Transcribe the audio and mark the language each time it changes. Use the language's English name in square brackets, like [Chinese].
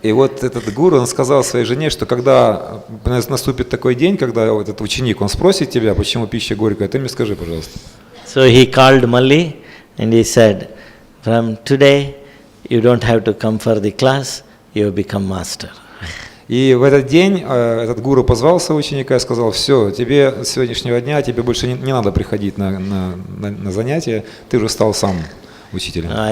[Russian] И вот этот гуру, он сказал своей жене, что когда наступит такой день, когда этот ученик, он спросит тебя, почему пища горькая, ты мне скажи, пожалуйста. [English] So he called Malli and he said, from today you don't have to come for the class, you have become master. [Russian] И в этот день этот гуру позвал своего ученика и сказал, все, тебе с сегодняшнего дня, тебе больше не надо приходить на занятия, ты уже стал сам учителем.